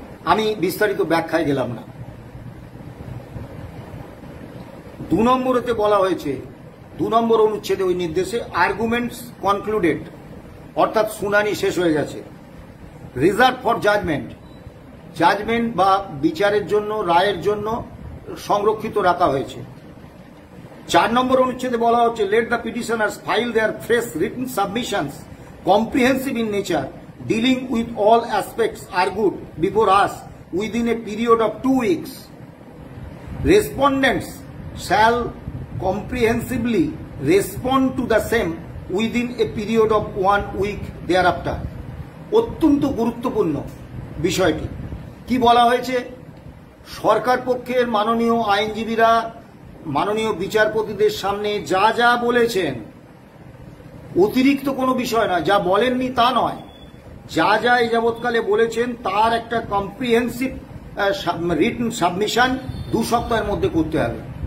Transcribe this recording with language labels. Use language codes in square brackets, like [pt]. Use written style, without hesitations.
[bn] আমি বিস্তারিত ব্যাখ্যায় গেলাম না। 2 নম্বরেতে বলা হয়েছে 2 নম্বর অনুচ্ছেদে ওই নির্দেশে [en] arguments concluded, [bn] অর্থাৎ শুনানি শেষ হয়ে গেছে। [en] reserve for judgement [bn] বা বিচারের জন্য, রায়ের জন্য সংরক্ষিত রাখা হয়েছে। 4 নম্বর অনুচ্ছেদে বলা হচ্ছে [en] Let the petitioners file their fresh written submissions comprehensive in nature, dealing with all aspects argued before us within a period of 2 weeks. Respondents shall comprehensively respond to the same within a period of 1 week thereafter. [bn] অত্যন্ত গুরুত্বপূর্ণ বিষয়টি কি বলা হয়েছে, সরকার পক্ষের মাননীয় আইনজীবীরা মাননীয় বিচারপতিদের সামনে যা যা বলেছেন, অতিরিক্ত কোনো বিষয় নয়, যা বলেননি তা নয়, যা যা এই যাবৎকালে বলেছেন তার একটা কম্প্রিহেন্সিভ রিটন সাবমিশন 2 সপ্তাহের মধ্যে করতে হবে।